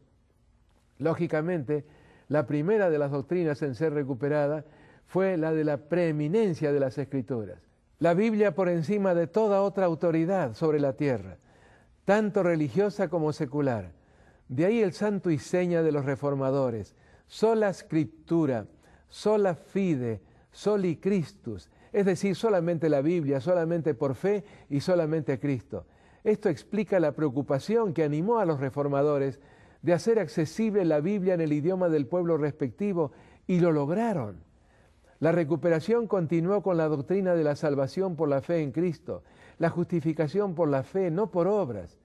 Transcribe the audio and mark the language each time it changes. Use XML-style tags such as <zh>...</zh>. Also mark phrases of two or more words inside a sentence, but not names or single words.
<es>Lógicamente, la primera de las doctrinas en ser recuperada fue la de la preeminencia de las Escrituras. La Biblia por encima de toda otra autoridad sobre la tierra, tanto religiosa como secular. De ahí el santo y seña de los reformadores,</es> <la>sola scriptura, sola fide, soli Christus,</la> <es>es decir, solamente la Biblia, solamente por fe y solamente Cristo. Esto explica la preocupación que animó a los reformadores de hacer accesible la Biblia en el idioma del pueblo respectivo, y lo lograron. La recuperación continuó con la doctrina de la salvación por la fe en Cristo, la justificación por la fe, no por obras.</es>